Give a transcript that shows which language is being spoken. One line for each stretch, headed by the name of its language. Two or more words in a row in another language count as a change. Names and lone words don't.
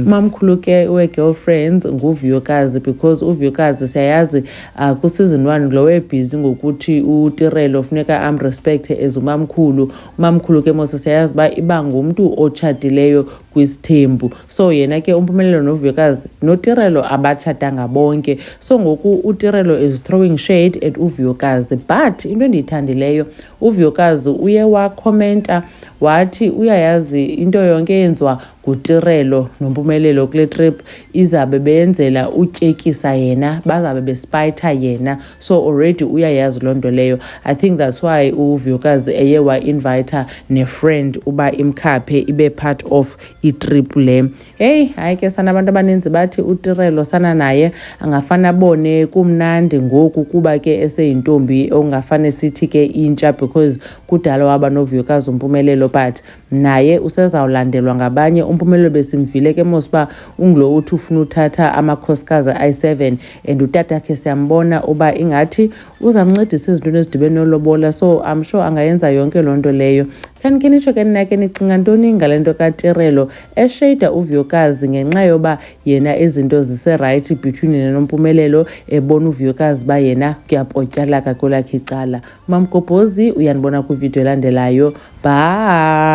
Xhosa: Mamkhulu ke we-girlfriends nguVuyokazi because uVuyokazi siyayazi kuseason 1 lo webhizi ngokuthi uTirelo funeka amrespecte as umamkhulu. Umamkhulu ke mose siyayazi ba iba ngumuntu otshatileyo kwisithembu. So yena ke uMpumelelo noVuyokazi noTirelo abatshatanga bonke. So ngoku uTirelo
English: is throwing shade at
Xhosa: uVuyokazi but into endiyithandileyo uVuyokazi uye wakhomenta wathi uyayazi into yonke yenziwa nguTirelo noMpumelelo kule trip izabe beyenzela utyekisa yena, bazabe bespayitha yena. So already uyayazi lonto leyo.
English: I think that's why
Xhosa: uVuyokazi eye wa-invite ne-friend uba imkhaphe ibe
English: part of
Xhosa: itrip le. Hey hayi ke sana abantu abaninzi bathi uTirelo sana naye angafana bone kumnandi ngoku kuba ke eseyintombi ongafane sithi ke intsha because kudala waba noVuyokazi uMpumelelo but naye usezawulandelwa ngabanye. uMpumelelo besimvile ke mosiba ungulo uthi ufuna uthatha amakhosikazi ayi7 and utata ke siyambona uba ingathi uzamncedisa izintweni ezidibene nolobola.
English: So I'm sure
Xhosa: angayenza yonke lonto leyo. Kanti nitsho ke nina ke nicinga ntoni ngalento kaTirelo eshada uVuyokazi ngenxa yoba yena izinto zise-
English: right between
Xhosa: yena noMpumelelo ebona uVuyokazi ba yena kuyapotyalaka kwelakhe icala. Mamgobhozi uyanibona kwivideo elandelayo.